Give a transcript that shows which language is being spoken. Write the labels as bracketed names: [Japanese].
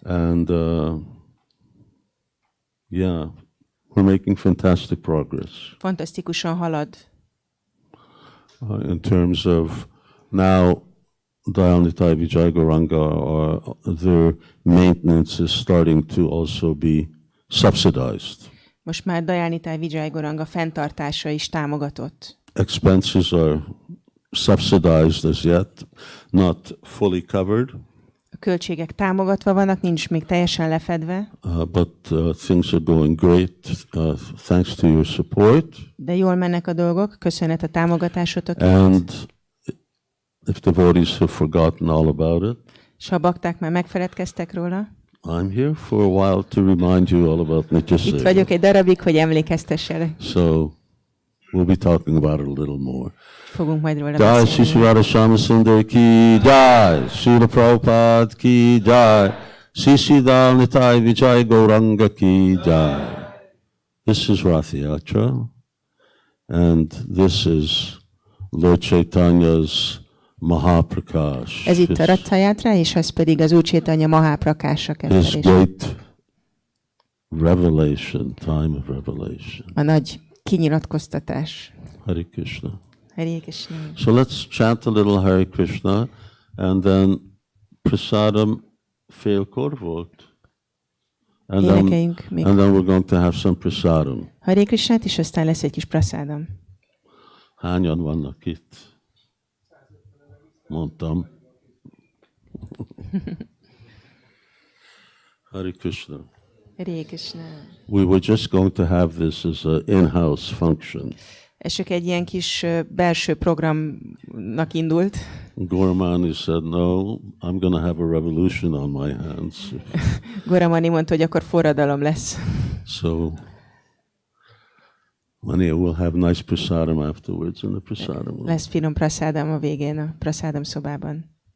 [English] and yeah, we're making fantastic progress [Hungarian] Fantasztikusan halad. [English] in terms of now. Dayanitai Vijay Gauranga, their maintenance is starting to also be subsidized. [Hungarian] Most már Dayanitai Vijay Gauranga fenntartása is támogatott. [English] Expenses are subsidized as yet, not fully covered, [Hungarian] A költségek támogatva vannak, nincs még teljesen lefedve, [English] but things are going great thanks to your support. [Hungarian] de jól mennek a dolgok, köszönet a támogatásotokért. [English] And if devotees have forgotten all about it, [Hungarian] És ha a bakták már megfeledkeztek róla, [English] I'm here for a while to remind you all about Nitya [Hungarian] itt [English] Seva. [Hungarian] vagyok egy darabig, hogy emlékeztesselek. [English] So we'll be talking about it a little more. [Hungarian] Fogunk majd róla Jai Shri beszélni. [English] Sivarama Swami Sundar ki jai, Srila Prabhupada ki jai, Sri Sridhar Nitai Vijay Gauranga ki jai. This is Rath Yatra, and this is Lord Chaitanya's Mahaprakash. [Hungarian] Ez itt a Ratha Yatra, és ez pedig az Úr Chaitanya Mahaprakása [English] His kettelés. great revelation, time of revelation. [Hungarian] A nagy kinyilatkoztatás. [English] Hare Krishna. [Hungarian] Hare Krishna. [English] So let's chant a little Hare Krishna, and then prasadam [Hungarian] félkor volt. [English] And [Hungarian] Énekeljünk még. [English] then we're going to have some prasadam. [Hungarian] Hare Krishnát, és aztán lesz egy kis prasádam. Hányan vannak itt? Mondtam. Hare Krishna. Hare Krishna. [English] We were just going to have this as an in-house function. [Hungarian] Ez csak egy ilyen kis belső programnak indult. [English] Gormani said, no, I'm going to have a revolution on my hands. [Hungarian] Goramani mondta, hogy akkor forradalom lesz. [English] So, Mani will have nice prasadam afterwards in the prasadam room. [Hungarian] Lesz finom prasádam a végén, a prasádam szobában.